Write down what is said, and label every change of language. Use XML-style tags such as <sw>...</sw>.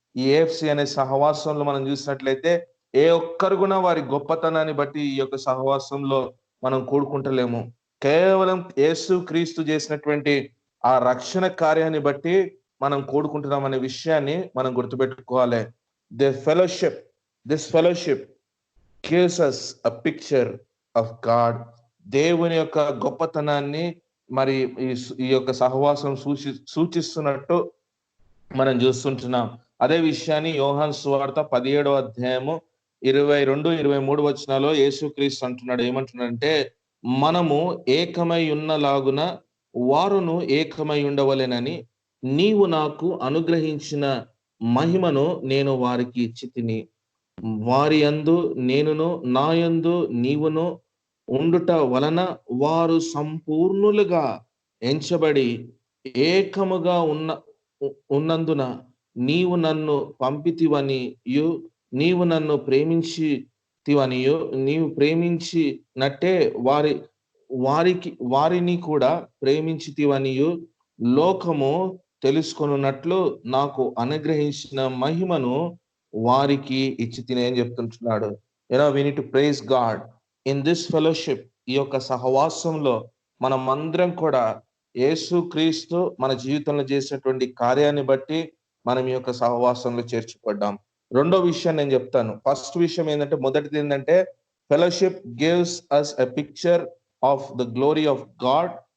<te>ఈ ఏఎఫ్సి అనే సహవాసంలో మనం చూసినట్లయితే ఏ ఒక్కరు కూడా వారి గొప్పతనాన్ని బట్టి ఈ యొక్క సహవాసంలో మనం కూడుకుంటలేము. కేవలం యేసు క్రీస్తు చేసినటువంటి ఆ రక్షణ కార్యాన్ని బట్టి మనం కూడుకుంటున్నాం అనే విషయాన్ని మనం గుర్తుపెట్టుకోవాలి.</te> <en>This fellowship gives us a picture of God.</en> <te>దేవుని యొక్క గొప్పతనాన్ని మరి ఈ యొక్క సహవాసం సూచిస్తున్నట్టు మనం చూస్తుంటున్నాం. అదే విషయాన్ని యోహాను సువార్త 17వ అధ్యాయము 22-23 వచనాల్లో యేసుక్రీస్తు అంటున్నాడు. ఏమంటున్నాడంటే మనము ఏకమై ఉన్నలాగున వారును ఏకమై ఉండవలెనని నీవు నాకు అనుగ్రహించిన మహిమను నేను వారికి ఇచ్చితిని. వారి యందు నేనును నా యందు నీవును ఉండుట వలన వారు సంపూర్ణులుగా ఎంచబడి ఏకముగా ఉన్నందున నీవు నన్ను పంపితివనియు నీవు నన్ను ప్రేమించితివనియు నీవు ప్రేమించినట్టే వారిని కూడా ప్రేమించితివనియు లోకము తెలుసుకొనున్నట్లు నాకు అనుగ్రహించిన మహిమను వారికి ఇచ్చి తినే అని చెప్తుంటున్నాడు.</te> <en>we need to praise God in this fellowship.</en> <te>ఈ యొక్క సహవాసంలో మనం అందరం కూడా యేసు క్రీస్తు మన జీవితంలో చేసినటువంటి కార్యాన్ని బట్టి మనం ఈ యొక్క సహవాసంలో చేర్చబడ్డాం. రెండో విషయం నేను చెప్తాను. ఫస్ట్ విషయం ఏంటంటే, మొదటిది ఏంటంటే</te> <en>Fellowship gives us a picture of the glory of God.</en>